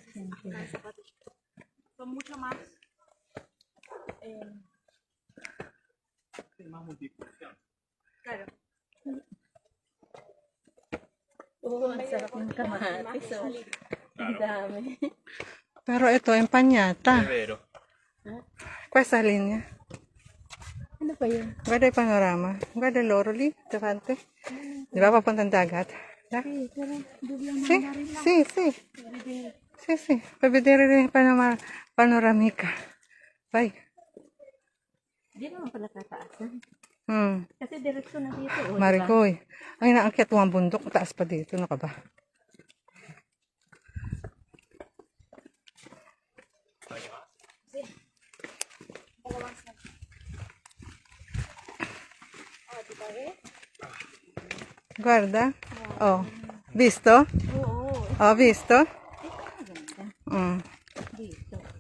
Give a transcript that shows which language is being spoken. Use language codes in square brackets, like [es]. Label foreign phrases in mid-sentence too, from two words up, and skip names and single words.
[tl] Oo, ang sarap ng kamatis. Oh. Ang dami. Pero ito, empanada. [it] vero. Questa linea. [tl] Ano ba yun? [it] Guarda il panorama. Guarda loro lì, davanti. [tl] Di ba papuntang dagat? Ay, tara. Biglang [it] Sì, sì, sì. Sì, sì. Puoi vedere il panoramica. Vai. [tl] Di naman pala tataasan. Hmm. Kasi diretso na dito. Oh, Maricoy. Ay, naakyat mo ang bundok. Taas pa dito. Ano ka ba? [it] Guarda. Oh. Visto? [tl] Oo. [it] Oh, visto? [tl] Maganda. Mm. Dito.